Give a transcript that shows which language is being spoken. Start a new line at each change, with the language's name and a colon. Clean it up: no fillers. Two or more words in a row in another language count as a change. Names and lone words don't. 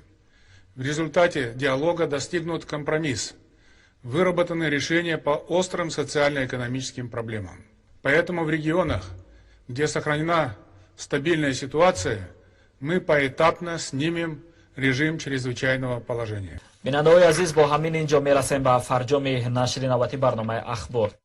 Russian: В результате диалога достигнут компромисс. Выработаны решения по острым социально-экономическим проблемам. Поэтому в регионах, где сохранена стабильная ситуация, мы поэтапно снимем режим чрезвычайного положения.
Tajik: бинандаҳои азиз, бо ҳамин инҷо мерасем ба фарҷоми нашри навбати барномаи ахбор.